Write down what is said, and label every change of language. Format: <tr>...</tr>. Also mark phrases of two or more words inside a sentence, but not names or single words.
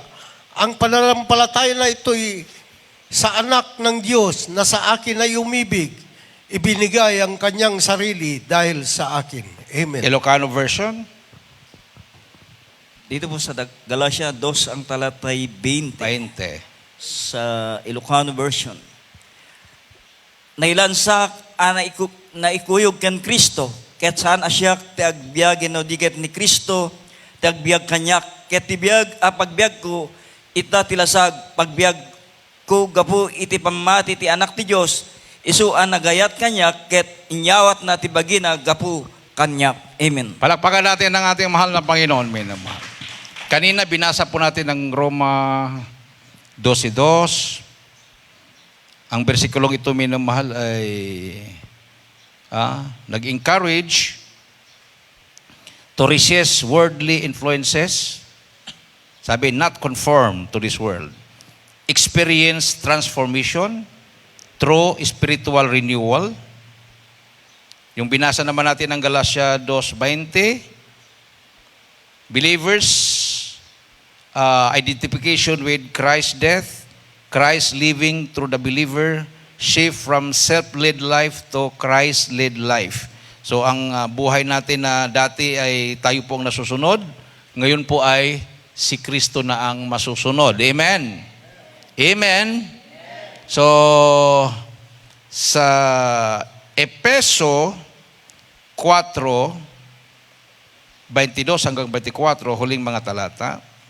<tl>Ang pananampalataya na ito'y sa anak ng Diyos na sa akin ay umibig, ibinigay ang kanyang sarili dahil sa akin. Amen.</tl> <en>Ilocano version.</en> <tl>Dito po sa Galatia 2 ang talatay 20. Sa</tl> <en>Ilocano version.</en> <ilo>Nailansak na ikuyog kan Kristo, ket saan asyak ti agbiagin no diket ni Kristo, ti agbiag kanyak, ket ti biag pagbiag ko, ita tilasag, pagbiag ko gapu iti pamati ti anak ti Diyos, isuan nagayat kanyak, ket inyawat na ti bagina gapu kanyak. Amen.</ilo> <tl>Palakpakan natin ang ating mahal na Panginoon, minamahal. Kanina binasa po natin ang Roma 12:2. Ang bersikulong ito, minamahal, ay nag-</tl> <en>encourage to resist worldly influences.</en> <tl>Sabi,</tl> <en>not conform to this world. Experience transformation through spiritual renewal.</en> <tl>Yung binasa naman natin ng Galatia 2:20,</tl> <en>believers, identification with Christ's death, Christ living through the believer, shift from self-led life to Christ-led life.</en> <tl>So ang buhay natin na dati ay tayo pong nasusunod, ngayon po ay si Kristo na ang masusunod. Amen? Amen? So, sa Efeso 4:22 hanggang 24, huling mga talata.</tl>